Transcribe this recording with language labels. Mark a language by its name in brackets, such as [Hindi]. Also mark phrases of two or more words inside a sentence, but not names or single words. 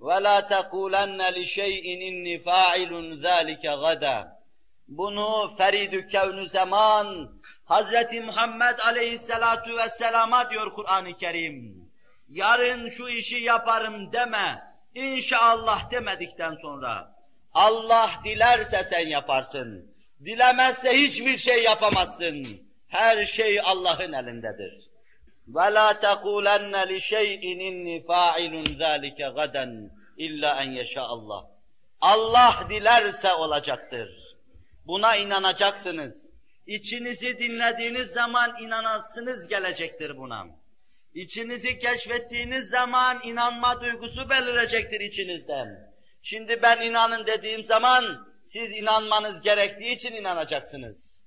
[Arabic] وَلَا تَقُولَنَّ لِشَيْءٍ اِنِّي فَاعِلٌ ذَٰلِكَ غَدًا. [Turkish] Bunu Ferid-ü Kevn-ü Zaman, Hazreti Muhammed [Arabic] عليه الصلاة والسلام'a [Turkish] diyor Kur'an-ı Kerim. Yarın şu işi yaparım deme, inşallah demedikten sonra, Allah dilerse sen yaparsın, dilemezse hiçbir şey yapamazsın. Her şey Allah'ın elindedir. [Arabic] وَلَا تَقُولَنَّ لِشَيْءٍ اِنِّي فَاعِلٌ ذَٰلِكَ غَدًا اِلَّا اَنْ يَشَاءَ اللّٰهِ. [Turkish] Allah dilerse olacaktır. Buna inanacaksınız. İçinizi dinlediğiniz zaman inanasınız gelecektir buna. İçinizi keşfettiğiniz zaman inanma duygusu belirecektir içinizden. Şimdi ben inanın dediğim zaman siz inanmanız gerektiği için inanacaksınız.